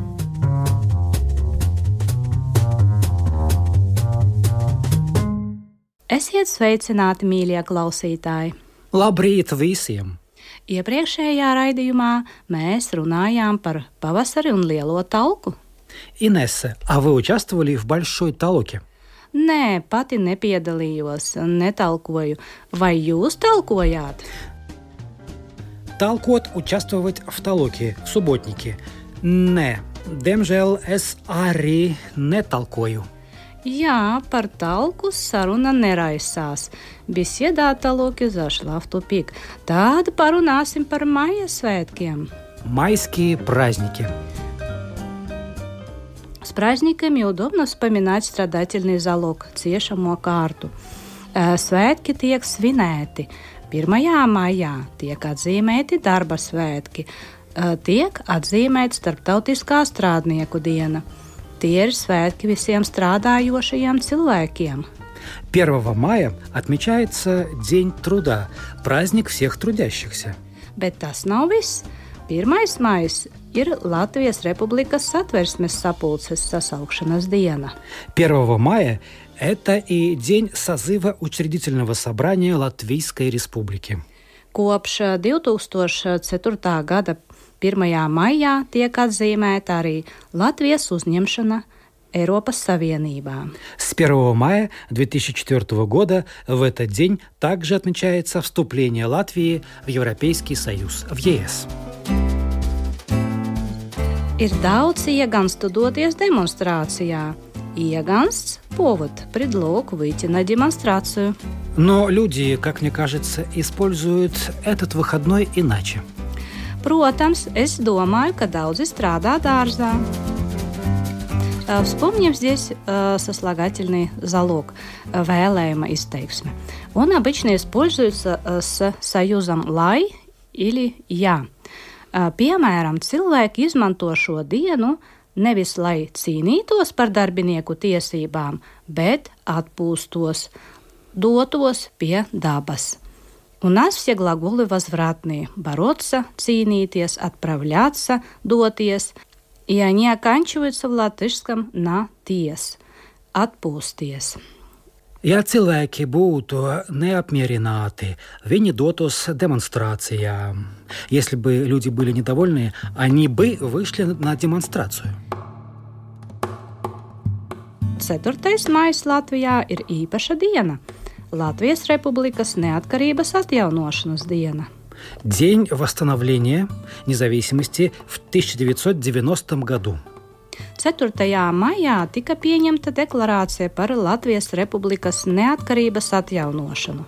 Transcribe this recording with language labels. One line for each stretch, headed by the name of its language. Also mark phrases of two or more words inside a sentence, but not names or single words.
Latvian: Esiet sveicināti, mīļie klausītāji! Labrīt visiem! Iepriekšējā raidījumā mēs runājām par pavasari un lielo talku.
Russian: Инесса, а вы участвовали в большой толоке?
Latvian: Nē, pati nepiedalījos, netalkoju. Vai jūs talkojāt?
Russian: Талкот участвовать в толоке, в субботнике. Не,
Latvian: демжēl es arī netalkoju. Jā, par talku saruna neraisās.
Russian: Беседа о толоке зашла в тупик.
Latvian: Tad parunāsim par maija svētkiem.
Russian: Майские праздники. С праздниками удобно вспоминать страдательный залог,
Latvian: ciešamo kārtu. Svētki tiek svinēti. 1. maijā tiek atzīmēti darba svētki. Tiek atzīmēta Starptautiskā strādnieku diena. Tie ir svētki visiem strādājošajiem cilvēkiem.
Russian: 1 мая отмечается День труда, праздник всех трудящихся.
Latvian: Bet tas nav viss. 1. maijs ir Latvijas Republikas Satversmes sapulces sasaukšanas diena.
Russian: 1 мая – это и день созыва учредительного собрания Латвийской Республики.
Latvian: Kopš 2004. gada 1. maijā tiek atzīmēta arī Latvijas uzņemšana Eiropas Savienībā.
Russian: С 1 мая 2004 года в этот день также отмечается вступление Латвии в Европейский Союз, в ЕС.
Latvian: Ir daudz ieganstu doties demonstrācijā. Iegansts –
Russian: повод, предлог выйти на демонстрацию. Но люди, как мне кажется, используют этот выходной иначе.
Latvian: Protams, es domāju, ka daudzi strādā dārzā.
Russian: Вспомним здесь сослагательный залог,
Latvian: vēlējuma izteiksme.
Russian: Он обычно используется с союзом «lai» или «ja».
Latvian: Piemēram, cilvēki izmanto šo dienu nevis lai cīnītos par darbinieku tiesībām, bet atpūstos, dotos pie dabas.
Russian: У нас все глаголы возвратные. Бороться, цīnīties, отправляться, doties. И они оканчиваются в латышском на «ties» – atpūsties.
Latvian: Ja cilvēki būtu neapmierināti, viņi dotos демонстрациям.
Russian: Если бы люди были недовольны, они бы вышли на демонстрацию.
Latvian: 4. maijs Latvijā ir īpaša diena – Latvijas Republikas neatkarības atjaunošanas diena.
Russian: День восстановления независимости в 1990 году.
Latvian: 4. maijā tika pieņemta deklarācija par Latvijas Republikas neatkarības atjaunošanu.